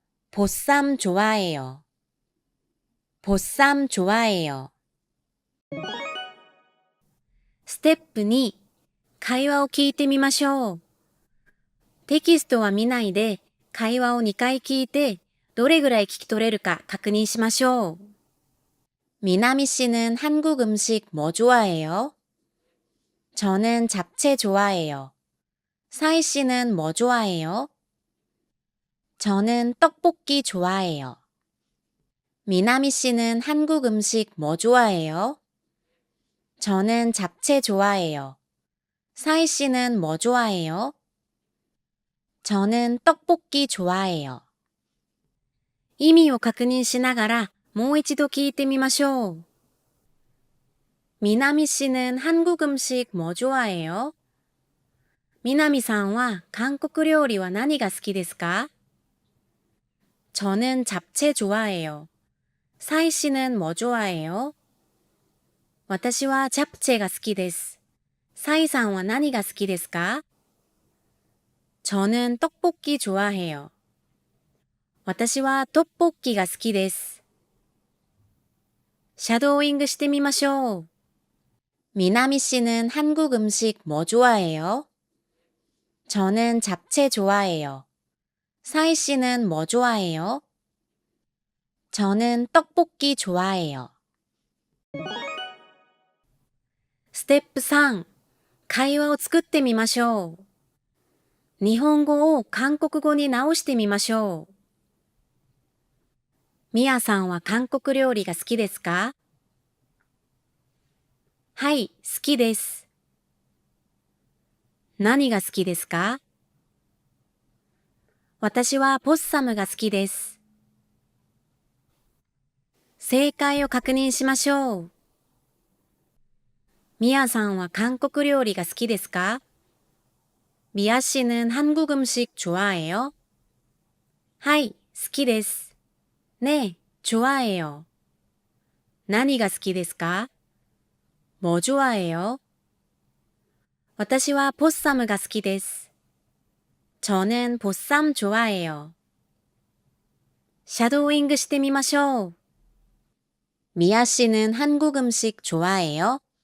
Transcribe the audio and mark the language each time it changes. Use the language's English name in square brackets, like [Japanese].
[Korean] 보쌈 좋아해요. 보쌈 좋아해요. [Japanese] 스텝 2、会話を聞いてみましょう。テキストは見ないで、会話を2回聞いて、どれぐらい聞き取れるか確認しましょう。 [Korean] 미나미 씨는 한국 음식 뭐 좋아해요? 저는 잡채 좋아해요. 사이 씨는 뭐 좋아해요? 저는 떡볶이 좋아해요. 미나미 씨는 한국 음식 뭐 좋아해요? 저는 잡채 좋아해요. 사이 씨는 뭐 좋아해요? 저는 떡볶이 좋아해요. [Japanese] 意味を確認しながらもう一度聞いてみましょう。 [Korean] 미나미 씨는 한국 음식 뭐 좋아해요? [Japanese] 미나미さんは韓国料理は何が好きですか? [Korean] 저는 잡채 좋아해요. 사이 씨는 뭐 좋아해요? [Japanese] 私はチャプチェが好きです。サイさんは何が好きですか? [Korean] 저는 떡볶이 좋아해요. [Japanese] 私はトッポッキが好きです。シャドーイングしてみましょう。 [Korean] 미나미 씨는 한국 음식 뭐 좋아해요? 저는 잡채 좋아해요. 사이 씨는 뭐 좋아해요? 저는 떡볶이 좋아해요. [Japanese] ステップ3、会話を作ってみましょう。日本語を韓国語に直してみましょう。ミヤさんは韓国料理が好きですか? はい、好きです。何が好きですか？私はポッサムが好きです。正解を確認しましょう。ミヤさんは韓国料理が好きですか？ [Korean] ミヤ씨는 한국 음식 좋아해요? [Japanese] はい、好きです。ねえ、 [Korean] 좋아해요. [Japanese] 何が好きですか？ [Korean] 뭐 좋아해요? [Japanese] 私はポッサムが好きです。 [Korean] 저는 보쌈 좋아해요. [Japanese] 샤도잉してみましょう。 [Korean] 미아 씨는 한국 음식 좋아해요?